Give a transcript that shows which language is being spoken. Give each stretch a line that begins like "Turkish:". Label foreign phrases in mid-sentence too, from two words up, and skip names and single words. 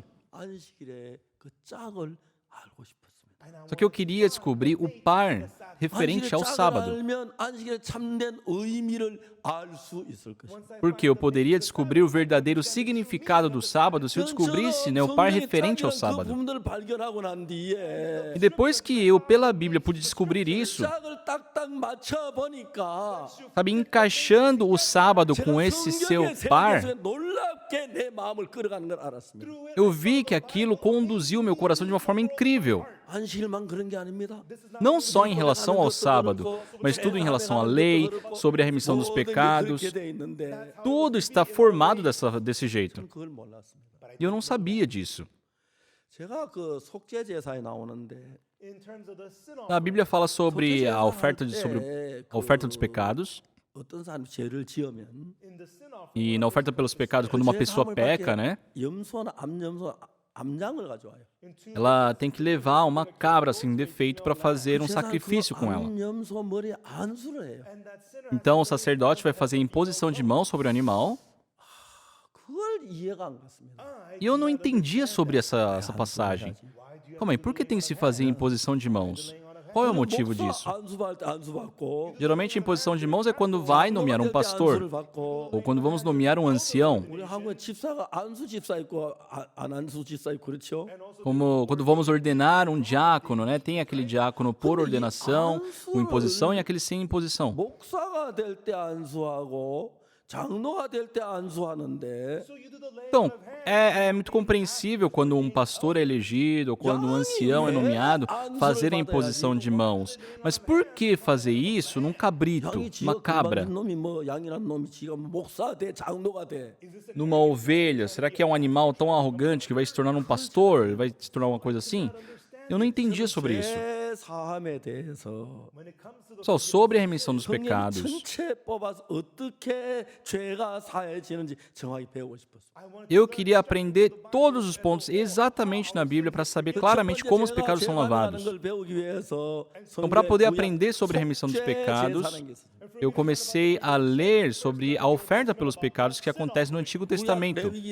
Korean: 안식일에 그 짝을 알고 싶었습니다.
Portuguese: Só que eu queria descobrir o par referente ao sábado.
Korean: 알면 안식일의 참된 의미를 알 수 있을 것입니다.
Portuguese: Porque eu poderia descobrir o verdadeiro significado do sábado se eu descobrisse, né, o par referente ao
Korean: 그
Portuguese: sábado.
Korean: 부분들을 발견하고 난 뒤에
Portuguese: E depois que eu, pela Bíblia, pude descobrir isso,
Korean: 짝을 딱딱 맞춰 보니까
Portuguese: sabe, encaixando o sábado com esse seu par,
Korean: 놀랍게 내 마음을 끌어가는 걸 알았습니다.
Portuguese: eu vi que aquilo conduziu meu coração de uma forma incrível.
Korean: 안식일만 그런 게 아닙니다.
Portuguese: Não só em relação ao sábado, mas tudo em relação à lei, sobre a remissão dos pecados.
Korean: 그렇게 돼 있는데
Portuguese: Tudo está formado desse jeito.
Korean: 그걸 몰랐습니다.
Portuguese: E eu não sabia disso.
Korean: 제가 그 속죄 제사에 나오는데
Portuguese: A Bíblia fala sobre a oferta, sobre a oferta dos pecados.
Korean: 어떤 사람이 죄를 지으면
Portuguese: E na oferta pelos pecados, quando uma pessoa peca, né?
Korean: 염소나 암장을 가져와요.
Portuguese: Ela tem que levar uma cabra sem defeito para fazer um sacrifício com ela.
Korean: 암염소 머리에 안수를 해요.
Portuguese: Então o sacerdote vai fazer imposição de mão sobre o animal.
Korean: 그걸 이해가 안 갔습니다.
Portuguese: E eu não entendia sobre essa passagem. Calma aí, por que tem que se fazer imposição de mãos? Qual é o motivo disso?
Korean: 안수할 때 안수 받고
Portuguese: Geralmente a imposição de mãos é quando vai nomear um pastor,
Korean: 안수를 받고
Portuguese: ou quando vamos nomear um ancião,
Korean: 우리 한국에 집사가 안수 집사 있고 안 안수 집사 있고 그렇죠?
Portuguese: como quando vamos ordenar um diácono, né? Tem aquele diácono por ordenação, com imposição, e aquele sem imposição.
Korean: 목사가 될 때 안수하고 장로가 될 때 안수하는데
Portuguese: Então, é muito compreensível quando um pastor é elegido ou quando um ancião é nomeado fazer a imposição de mãos. Mas por que fazer isso num cabrito,
Korean: 양이
Portuguese: uma
Korean: 지가
Portuguese: cabra,
Korean: 금방진 놈이 뭐 양이란 놈이 지가 목사 돼 장로가 돼.
Portuguese: numa ovelha? Será que é um animal tão arrogante que vai se tornar um pastor? Vai se tornar uma coisa assim? Eu não entendia sobre isso.
Korean: 죄 사함에 대해서
Portuguese: Só sobre a remissão dos
Korean: 성령
Portuguese: pecados.
Korean: 전체 뽑아서 어떻게 죄가 사해지는지 정확히 배우고 싶었어요.
Portuguese: Eu queria aprender todos os pontos exatamente na Bíblia para saber claramente como os pecados são lavados. Então, para poder aprender sobre a remissão dos pecados, eu comecei a ler sobre a oferta pelos pecados que acontece no Antigo Testamento.